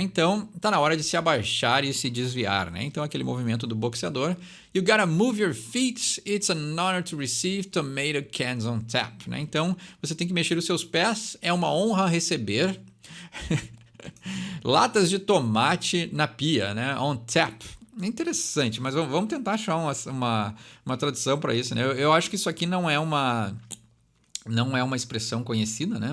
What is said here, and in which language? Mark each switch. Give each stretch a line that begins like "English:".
Portuguese: Então tá na hora de se abaixar e se desviar, né? Então aquele movimento do boxeador.
English: You gotta move your feet. It's an honor to receive tomato cans on tap, né?
Portuguese: Então você tem que mexer os seus pés. É uma honra receber latas de tomate na pia, né? On tap. É interessante, mas vamos tentar achar uma tradução para isso, né? Eu acho que isso aqui não é uma expressão conhecida, né?